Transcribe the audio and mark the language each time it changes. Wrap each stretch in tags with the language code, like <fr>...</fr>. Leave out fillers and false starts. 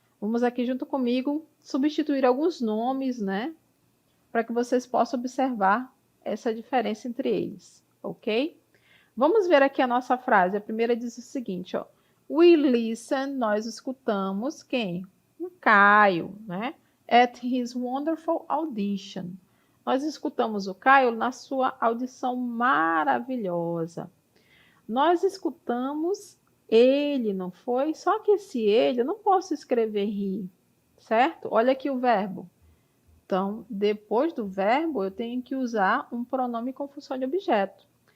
<pt>Vamos aqui junto comigo substituir alguns nomes, né? Para que vocês possam observar essa diferença entre eles, ok? Vamos ver aqui a nossa frase. A primeira diz o seguinte, ó.</pt> <en>We listen,</en> <pt>nós escutamos quem? O Caio, né?</pt> <en>At his wonderful audition.</en> <pt>Nós escutamos o Caio na sua audição maravilhosa. Nós escutamos ele, não foi? Só que esse ele, eu não posso escrever he, certo? Olha aqui o verbo. Então, depois do verbo, eu tenho que usar um pronome com função de objeto.</pt>